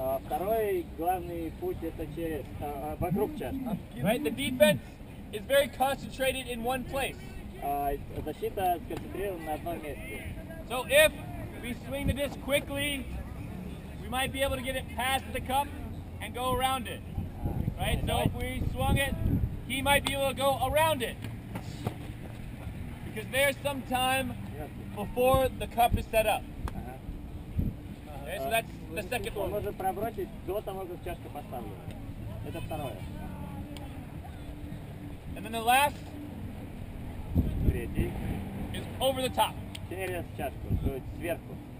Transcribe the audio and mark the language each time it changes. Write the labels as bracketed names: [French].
[Russian] Второй главный путь это через вокруг чашки. [English] Right, the defense is very concentrated in one place. [Russian] Защита сконцентрирована на одном месте. [English] So if we swing the disc quickly, we might be able to get it past the cup and go around it. Right? So if we swung it, he might be able to go around it. Because there's some time before the cup is set up. Okay, so that's the second [Russian] Он [English] one. [Russian] может пробросить до того, как чашка поставлена. Это второе. [English] And then the last [Russian] Третий. [English] is over the top. [Russian] Через чашку, то есть сверху.